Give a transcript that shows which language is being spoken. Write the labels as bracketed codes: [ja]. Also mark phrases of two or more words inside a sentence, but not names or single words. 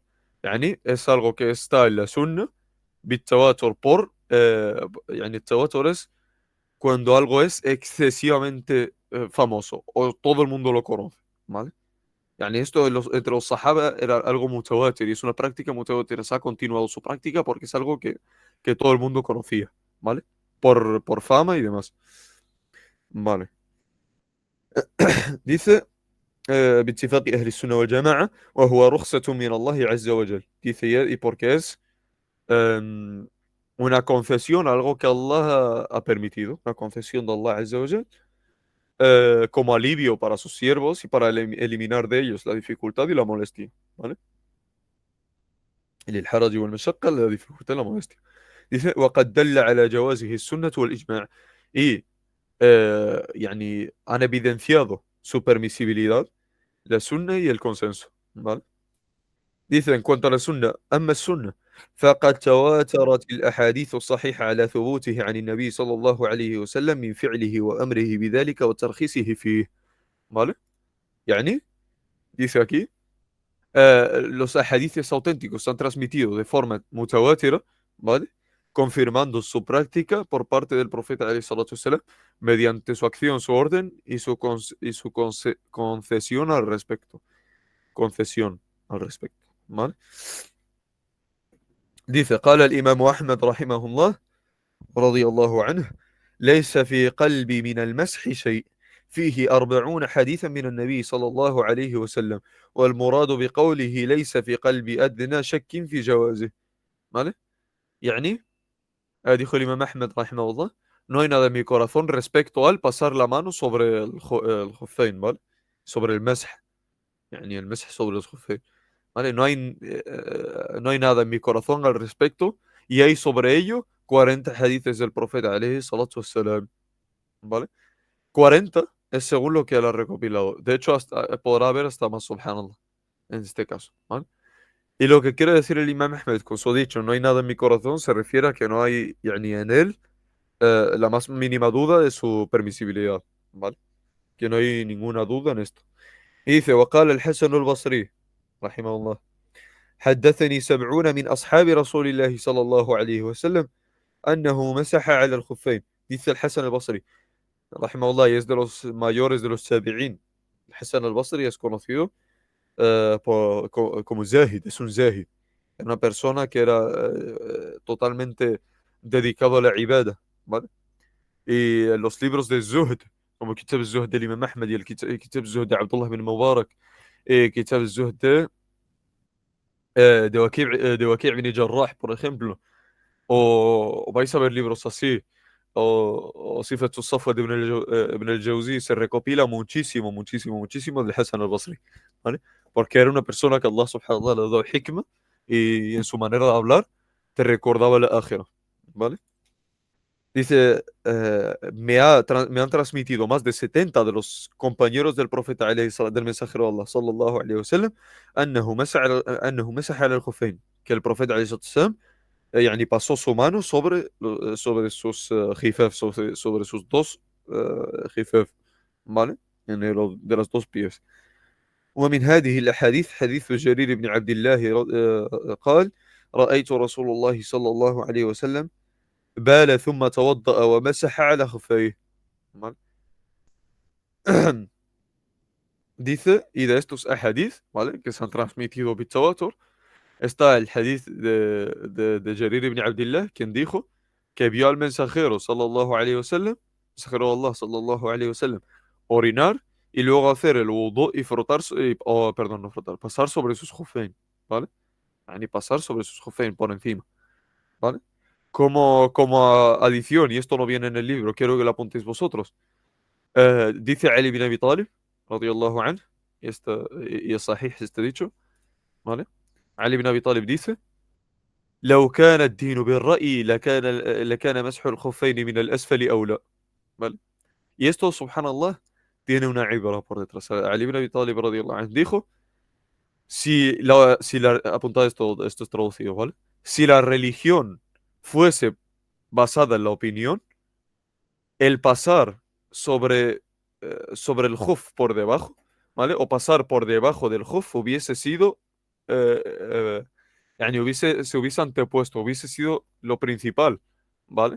[es] Es algo que está en la sunna, بالتواتر por, el tawatur es cuando algo es excesivamente famoso o todo el mundo lo conoce, ¿vale? Esto entre los sahaba era algo mutawatir y es una práctica mutawatir. Se ha continuado su práctica porque es algo que todo el mundo conocía, ¿vale? Por fama y demás. Vale. Dice, [ar] باتفاق أهل السنة والجماعة وهو رخصة من الله عز وجل. [es] Dice, y porque es una concesión, algo que Allah ha permitido, una concesión de Allah [ar] عز وجل, [es] como alivio para sus siervos y para eliminar de ellos la dificultad y la molestia, ¿vale? [ar] للحرج والمشقة, [es] la dificultad y la modestia. Dice, [ar] وقد دل على جوازه السنة والإجماع. [es] Y han evidenciado su permisibilidad, la sunna y el consenso, ¿vale? Dice, en cuanto a la sunna, [ar] أما السنة فقد تواترت الأحاديث الصحيحة على ثبوته عن النبي صلى الله عليه وسلم من فعله وأمره بذلك وترخيصه فيه. ¿Vale? يعني, [es] dice aquí, los ahadiths auténticos se han transmitido de forma mutawatira, ¿vale? Confirmando su práctica por parte del profeta [ar] عليه الصلاة والسلام, [es] mediante su acción, su orden y su concesión al respecto. Concesión al respecto, ¿vale? Dice, [ar] قال الإمام أحمد رحمه الله رضي الله عنه: ليس في قلبي من المسح شيء، فيه 40 حديثا من النبي صلى الله عليه وسلم، والمراد بقوله ليس في قلبي أدنى شك في جوازه. [es] ¿Vale? [ar] يعني, [es] dijo el imam Ahmed rahimahullah, no hay nada en mi corazón respecto al pasar la mano sobre el khuffain, ¿vale? Sobre el masj, يعني el masj sobre los khuffain. ¿Vale? No hay nada en mi corazón al respecto, y hay sobre ello 40 hadices del profeta [ar] عليه الصلاة والسلام. [es] ¿Vale? 40 es según lo que él ha recopilado. De hecho, podrá haber hasta más, subhanallah, en este caso. ¿Vale? Y lo que quiere decir el imam Ahmed con su dicho, no hay nada en mi corazón, se refiere a que no hay yani, en él la más mínima duda de su permisibilidad. ¿Vale? Que no hay ninguna duda en esto. Y dice, [ar] وقال الحسن البصري رحمه الله: حدثني 70 من أصحاب رسول الله صلى الله عليه وسلم أنه مسح على الخفين. [es] Dice el Hasan al-Basri rahimahullah, y es de los mayores de los tabi'in. El Hasan al-Basri es conocido como Zahid, es un Zahid. Era una persona que era totalmente dedicado a la ibada, ¿vale? Y los libros de Zuhd, como Kitab al-Zuhd del Imam Ahmad y el Kitab al-Zuhd de Abdullah bin Mubarak, y Kitab al-Zuhd de Waki' bin Jarrah, por ejemplo, o vais a ver libros así, o Sifatu Safwa de Ibn al-Jawzi, se recopila muchísimo, muchísimo, muchísimo del Hasan al-Basri, ¿vale? Porque era una persona que Allah [ar] سبحانه وتعالى [es] le dio hikmah, y en su manera de hablar te recordaba la akhirah, ¿vale? Dice, me han transmitido más de 70 de los compañeros del profeta del mensajero de Allah [ar] صلى الله عليه وسلم, أنه مسح على الخفين, [es] que el profeta [ar] عليه السلام [es] يعني pasó su mano sobre sus khifaf, sobre sus dos khifaf, ¿vale? En de los dos pies. [ar] ومن هذه الأحاديث حديث جرير بن عبد الله قال: رأيت رسول الله صلى الله عليه وسلم بال ثم توضأ ومسح على خفيه. [es] ¿Vale? Dice, y de estos ahadith, ¿vale? Que se han transmitido bitawatur, está el hadith de Jarir ibn Abdullah, quien dijo que vio al mensajero, [ar] صلى الله عليه وسلم, [es] mensajero de Allah, [ar] صلى الله عليه وسلم, [es] orinar y luego hacer el wudu y frotar, perdón, no frotar, pasar sobre sus jufein, ¿vale? Yani pasar sobre sus jufein por encima, ¿vale? Como adición, y esto no viene en el libro, quiero que lo apuntéis vosotros. Dice Ali bin Abi Talib, [ar] رضي الله عنه, [es] y es sahih este dicho, ¿vale? Ali bin Abi Talib dice: [ar] لو كان الدين بالرأي لكان مسح الخفين من الأسفل أولى. [es] ¿Vale? Y esto, subhanallah, tiene una ibra por detrás. Ali ibn Abi Talib [ar] رضي الله عنه [es] dijo, apuntad esto es traducido, ¿vale? Si la religión fuese basada en la opinión, el pasar sobre el juf por debajo, ¿vale? O pasar por debajo del juf hubiese sido eh, eh, yani se hubiese antepuesto, hubiese sido lo principal, ¿vale?